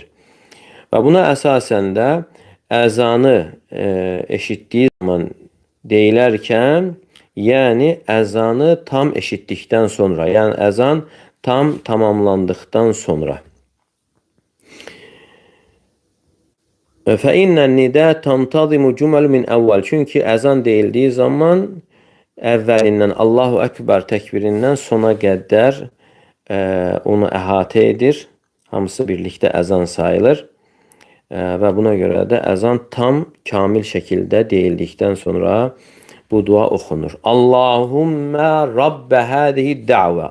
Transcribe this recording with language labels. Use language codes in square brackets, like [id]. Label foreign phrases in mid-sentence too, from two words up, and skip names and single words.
[az] Və buna əsasən də əzanı eşitdiyi zaman deyilərkən, yəni əzanı tam eşitdikdən sonra, yəni əzan tam tamamlandıqdan sonra. [ar] فإن النداء تنتظم جمل من أول. [az] Çünkü ezan deyildiği zaman əvvəlindən [ar] الله أكبر [az] təkbirindən sona qədər onu əhatə edir. Hamısı birlikdə əzan sayılır. Və buna görə də əzan tam, kamil şəkildə deyildikdən sonra bu dua oxunur. [ar] اللهم رب هذه الدعوة.